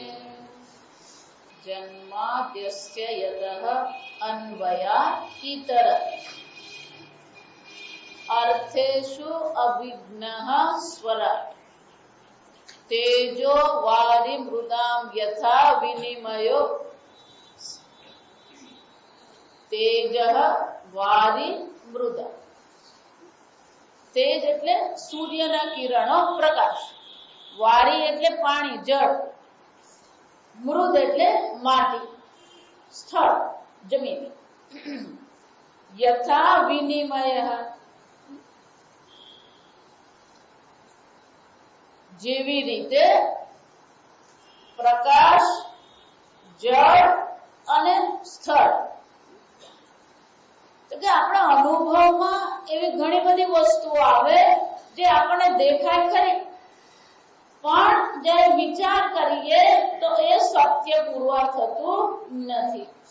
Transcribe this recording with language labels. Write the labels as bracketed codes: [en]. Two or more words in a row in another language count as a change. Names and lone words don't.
[sa] जन्माद्यस्य यतः अन्वयात् इतरत् अर्थेषु अभिघ्नः स्वराट् तेजो वारि मृदां यथा विनिमयो तेजः वारि मृदा [gu] तेज એટલે સૂર્યના કિરણો પ્રકાશ વારી એટલે પાણી જળ મૃદ એટલે માટી સ્થળ જમીન [sa] यथा विनिमय [gu] જેવી રીતે પ્રકાશ જળ અને સ્થળ તો કે આપણા અનુભવમાં એવી ઘણી બધી વસ્તુઓ આવે જે આપણને દેખાય ખરી પણ જ્યારે વિચાર કરીએ તો એ સત્ય પુરવાર થતું નથી.